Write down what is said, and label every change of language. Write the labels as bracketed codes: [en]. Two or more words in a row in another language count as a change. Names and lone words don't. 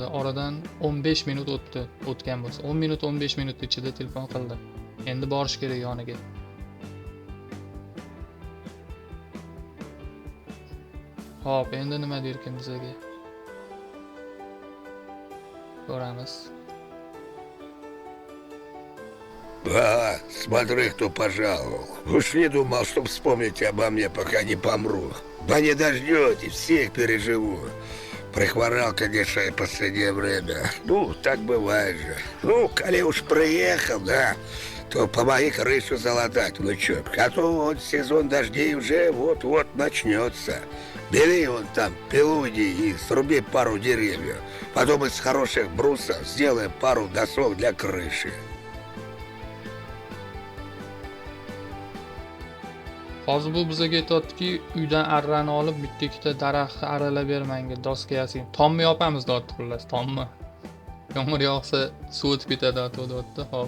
[uz] Oradan 15 minut o'tgan bo'lsa, 10 minut 15 minut ichida telefon qildi. Endi borish kerak yoniga. Xo'p, endi nima derkin bizga? Ko'ramiz. [ru] Смотри, кто пожаловал. Уж не думал, что вспомните обо мне, пока не помру. Да не дождетесь, всех переживу. Прихворал, конечно, и последнее время. Ну, так бывает же. Ну, коли уж приехал, да, то помоги крышу залатать, внучок. А то вот сезон дождей уже вот-вот начнется. Бери вон там пилу и сруби пару деревьев. Потом из хороших брусов сделаем пару досок для крыши. [uz] Hozir bu bizga aytayotdiki, uydan arrani olib bitta ikkita daraxtni aralab bermanga, doska yasang. Tomni yopamiz deyapti, xullas, tomni. Yomg'ir yog'sa suv o'tib ketadi deyapti. Xo'p.